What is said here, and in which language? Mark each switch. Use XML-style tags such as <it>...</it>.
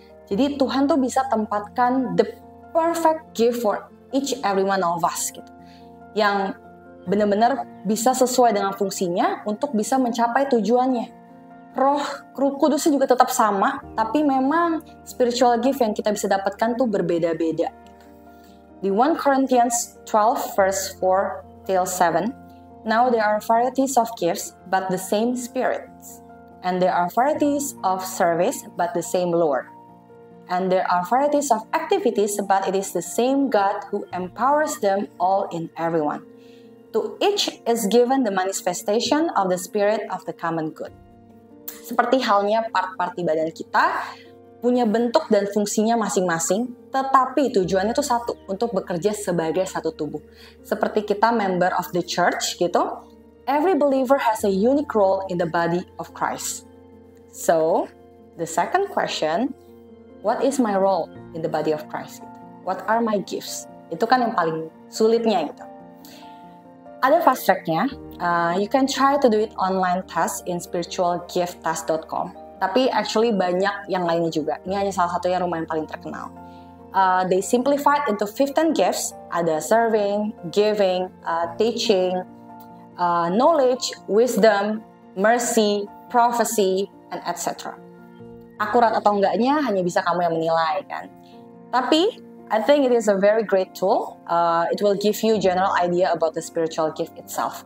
<id>Jadi Tuhan tuh bisa tempatkan</id> <en>the perfect gift for each every one of us</en> <id>gitu. Yang benar-benar bisa sesuai dengan fungsinya untuk bisa mencapai tujuannya. Roh Kudusnya juga tetap sama, tapi memang spiritual gift yang kita bisa dapatkan tuh berbeda-beda.</id> <en>Di 1 Corinthians 12 verse 4-7, Now there are varieties of gifts, but the same Spirit. And there are varieties of service, but the same Lord. And there are varieties of activities, but it is the same God who empowers them all in everyone. To each is given the manifestation of the Spirit of the common good.</en> <id>Seperti halnya part-part di badan kita, punya bentuk dan fungsinya masing-masing, tetapi tujuannya itu satu, untuk bekerja sebagai satu tubuh. Seperti kita</id> <en>member of the church gitu, every believer has a unique role in the body of Christ. So, the second question, What is my role in the body of Christ? What are my gifts?</en> <id>Itu kan yang paling sulitnya gitu. Ada fast track-nya.</id> <en>You can try to do it online test in spiritualgifttest.com.</en> <id>Tapi actually banyak yang lainnya juga. Ini hanya salah satu yang lumayan paling terkenal.</id> <en>They simplified into 15 gifts. Ada serving, giving, teaching, knowledge, wisdom, mercy, prophecy, and etc.</en> <id>Akurat atau enggaknya hanya bisa kamu yang menilai kan.</id> <en>Tapi I think it is a very great tool. It will give you general idea about the spiritual gift itself.</en>